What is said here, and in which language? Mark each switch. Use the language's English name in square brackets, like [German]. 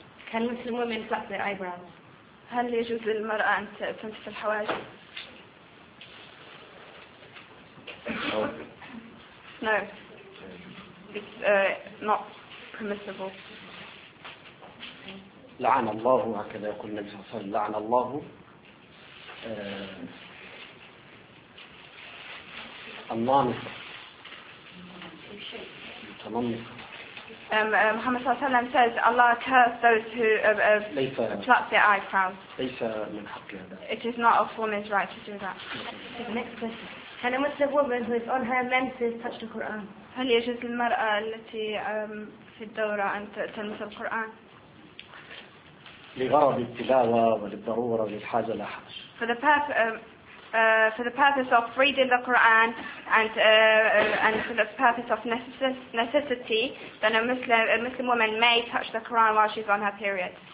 [English] Can Muslim women flap their eyebrows? [Arabic] هل يجوز للمرأة أن تنتف الحواجب؟ [English] No. It's not permissible. [Arabic] لعن الله هكذا يقول النبي صلى الله عليه وسلم لعن الله النامصة المتنمصة. [English] Muhammad صلى الله عليه وسلم says Allah curse those who pluck their eyebrows. It is not a woman's right to do that. Next question. Can a Muslim woman who is on her menses touch the Quran? [Arabic] هل يجوز للمرأة التي في الدورة أن تلمس القرآن؟ لغرض التلاوة وللضرورة للحاجة لا حرج. [English] For the purpose of reading the Quran and for the purpose of necessity, then a Muslim woman may touch the Quran while she's on her period.